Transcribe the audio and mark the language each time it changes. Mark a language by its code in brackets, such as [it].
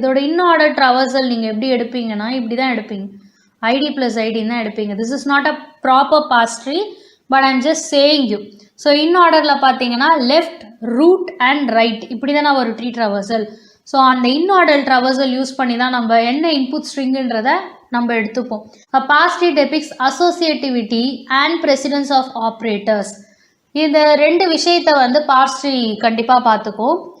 [ta] இதோட in order traversal நீங்கள் எப்படி எடுப்பீங்கன்னா இப்படி தான் எடுப்பீங்க, ID plus ID தான் எடுப்பீங்க. [en] This is not a proper parse tree, but I'm just saying you. [ta] So in orderல பார்த்தீங்கன்னா left, root and right இப்படி தான் ஒரு ட்ரீ ட்ராவர்சல். ஸோ அந்த இன் ஆர்டர் ட்ராவர்சல் யூஸ் பண்ணி தான் நம்ம என்ன இன்புட் ஸ்ட்ரிங்குன்றதை நம்ம எடுத்துப்போம். [en] Parse tree depicts associativity and precedence of operators. [ta] இந்த 2 விஷயத்தை வந்து பார்ஸ் ட்ரீ கண்டிப்பாக பார்த்துக்கும்.